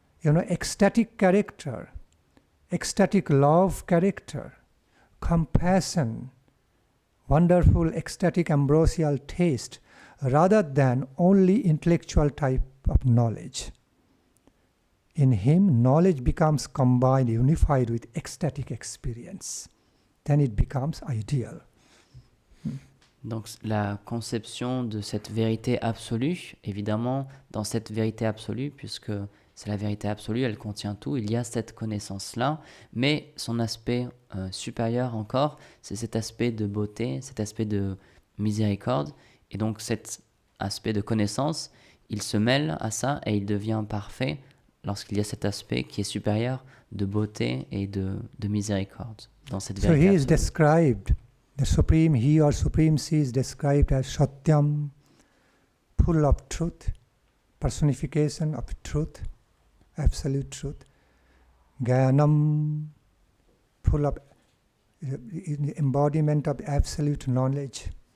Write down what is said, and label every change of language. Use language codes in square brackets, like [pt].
[en] ecstatic character, ecstatic love character, compassion, wonderful ecstatic ambrosial taste, rather than only intellectual type of knowledge. In him, knowledge becomes combined, unified with ecstatic experience. Then it becomes ideal. [fr] Donc la conception de cette vérité absolue, évidemment, dans cette vérité absolue, puisque c'est la vérité absolue, elle contient tout, il y a cette connaissance-là, mais son aspect supérieur encore, c'est cet aspect de beauté, cet aspect de miséricorde, et donc cette aspect de connaissance, il se mêle à ça et il devient parfait lorsqu'il y a cet aspect qui est supérieur de beauté et de miséricorde dans cette [en] So [fr] vérité [en] he is [fr] absolue. [en] described, the supreme he or supreme she is described as Satyam, full of truth, personification of truth, absolute truth. Jnanam, full of embodiment of absolute knowledge.